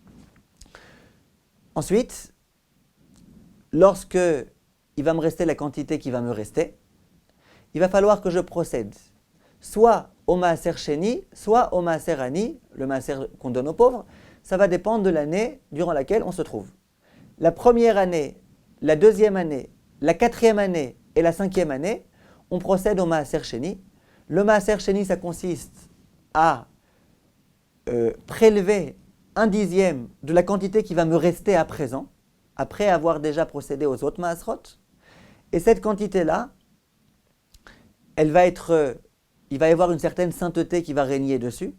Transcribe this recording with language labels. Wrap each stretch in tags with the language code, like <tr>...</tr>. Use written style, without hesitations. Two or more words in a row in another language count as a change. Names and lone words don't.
<fr>Ensuite, lorsque il va me rester la quantité qui va me rester, il va falloir que je procède soit au</fr> <he>מעשר שני,</he> <fr>soit au</fr> <he>מעשר עני,</he> <fr>le Maaser qu'on donne aux pauvres. Ça va dépendre de l'année durant laquelle on se trouve. La première année, la deuxième année, la 4e année et la 5e année, on procède au Maaser Sheni. Le</fr> <he>מעשר שני,</he> <fr>ça consiste à prélever 1/10 de la quantité qui va me rester à présent, après avoir déjà procédé aux autres maasrot. Et cette quantité-là, il va y avoir une certaine sainteté qui va régner dessus.</fr>